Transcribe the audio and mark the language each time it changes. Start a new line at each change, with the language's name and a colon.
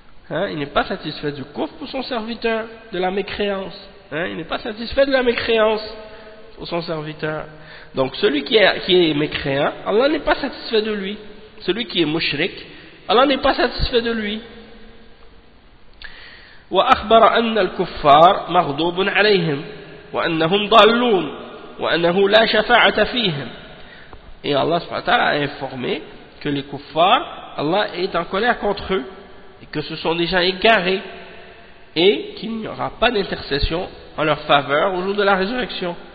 French: Il n'est pas satisfait du kufr pour son serviteur de la mécréance. Il n'est pas satisfait de la mécréance pour son serviteur. Donc celui qui est mécréant, Allah n'est pas satisfait de lui. Celui qui est mushrik, Allah n'est pas satisfait de lui.
Arabic: وأخبر أن الكفار مغضوب عليهم وأنهم ضالون وأنه لا شفاعة فيهم.
French: Et Allah subhanahu wa ta'ala a informé que les kuffars, Allah est en colère contre eux et que ce sont des gens égarés et qu'il n'y aura pas d'intercession en leur faveur au jour de la résurrection.